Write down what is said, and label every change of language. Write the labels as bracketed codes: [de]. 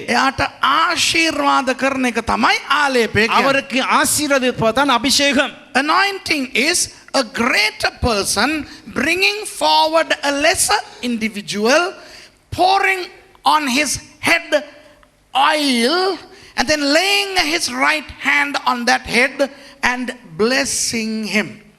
[si] එයාට ආශිර්වාද කරන එක තමයි ආලේපය කියන්නේ. [ta] அவருக்கு ஆசீர்வதிப்பதுதான் அபிஷேகம். [en] Anointing is a greater person bringing forward a lesser individual, pouring on his head oil and then laying his right hand on that head and blessing him.